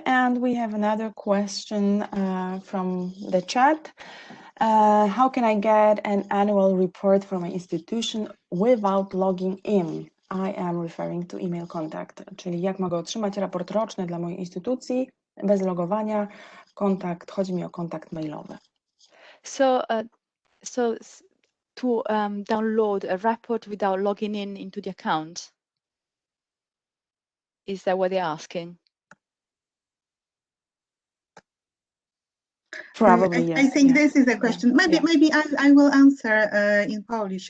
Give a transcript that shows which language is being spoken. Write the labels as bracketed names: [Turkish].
[English] And we have another question from the chat. How can I get an annual report from my institution without logging in? I am referring to email contact, [Polish] czyli jak mogę otrzymać raport roczny dla mojej instytucji bez logowania, chodzi mi o kontakt mailowy. [English] So to download a report without logging into the account, is that what they're asking? Probably, yes. I think this is a question. Maybe I will answer in Polish.